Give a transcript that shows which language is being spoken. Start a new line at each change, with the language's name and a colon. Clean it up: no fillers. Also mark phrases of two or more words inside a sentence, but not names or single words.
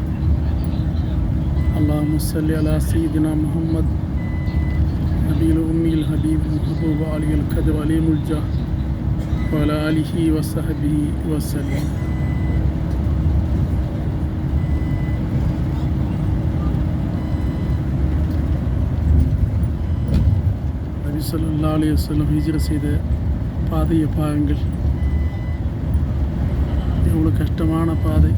Arabic: اللهم صل على سيدنا محمد نبي الأمي الحبيب المحبوب علي القدر عليم الجاه وعلى آله وصحبه وسلم.
Tamil: நபி
Arabic: صلى الله عليه وسلم
Tamil: ஹிஜ்ரத் செய்த பாதையை பாருங்கள். எவ்வளோ கஷ்டமான பாதை.